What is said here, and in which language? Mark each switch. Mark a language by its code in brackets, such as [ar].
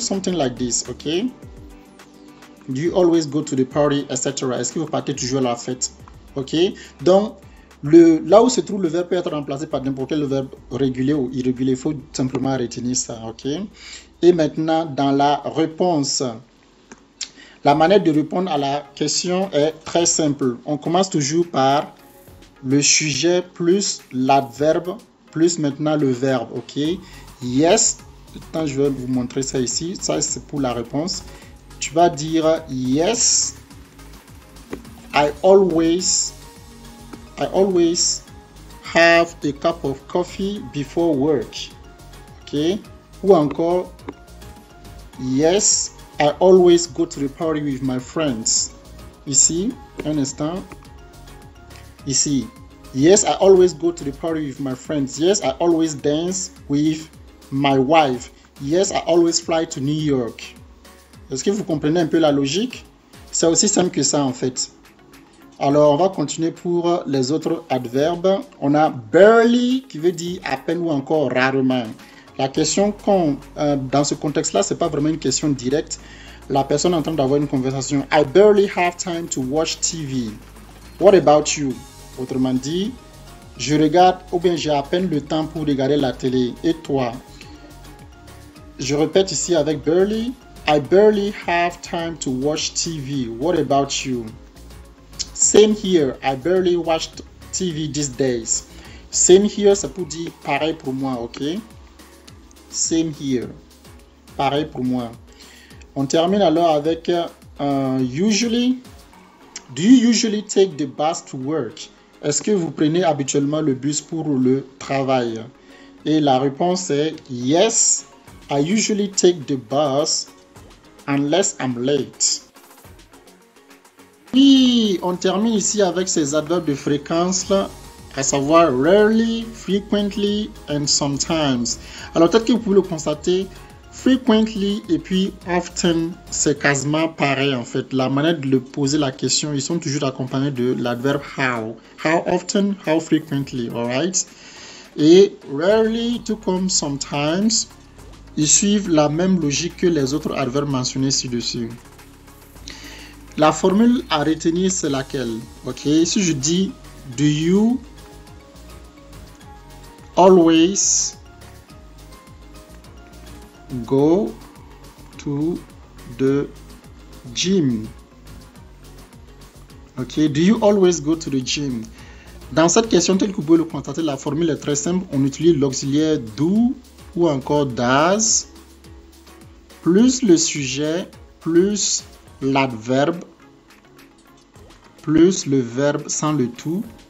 [en] Something like this, ok? Do you always go to the party, etc. [fr] Est-ce que vous partez toujours à la fête? Ok? Donc, là où se trouve le verbe peut être remplacé par n'importe quel verbe régulier ou irrégulier. Il faut simplement retenir ça, ok? Et maintenant, dans la réponse, la manière de répondre à la question est très simple. On commence toujours par le sujet plus l'adverbe plus maintenant le verbe, ok? Yes, je vais vous montrer ça ici. Ça, c'est pour la réponse. Tu vas dire yes, [en] I always have a cup of coffee before work. Ok. [fr] Ou encore, [en] yes, I always go to the party with my friends. [fr] Ici, un instant. Ici, [en] yes, I always go to the party with my friends. Yes, I always dance with my wife. Yes, I always fly to New York. [fr] Est-ce que vous comprenez un peu la logique? C'est aussi simple que ça en fait. Alors, on va continuer pour les autres adverbes. On a barely qui veut dire à peine ou encore rarement. La question dans ce contexte-là, c'est pas vraiment une question directe. La personne est en train d'avoir une conversation. [en] I barely have time to watch TV. What about you? [fr] Autrement dit, je regarde ou bien j'ai à peine le temps pour regarder la télé. Et toi? Je répète ici avec barely. [en] I barely have time to watch TV. What about you? Same here. I barely watched TV these days. Same here, [fr] ça peut dire pareil pour moi, ok? [en] Same here. [fr] Pareil pour moi. On termine alors avec usually. [en] Do you usually take the bus to work? [fr] Est-ce que vous prenez habituellement le bus pour le travail? Et la réponse est yes. [en] I usually take the bus unless I'm late. [fr] Puis, on termine ici avec ces adverbes de fréquence là, à savoir rarely, frequently and sometimes. Alors peut-être que vous pouvez le constater, frequently et puis often, c'est quasiment pareil en fait. La manière de poser la question, ils sont toujours accompagnés de l'adverbe how. [en] How often, how frequently, alright? [fr] Et rarely, tout comme sometimes, ils suivent la même logique que les autres adverbes mentionnés ci-dessus. La formule à retenir, c'est laquelle? [en] Ok, [fr] si je dis [en] do you always go to the gym? Ok, do you always go to the gym? [fr] Dans cette question, telle que vous pouvez le constater, la formule est très simple. On utilise l'auxiliaire do ou encore does plus le sujet plus l'adverbe plus le verbe sans le tout.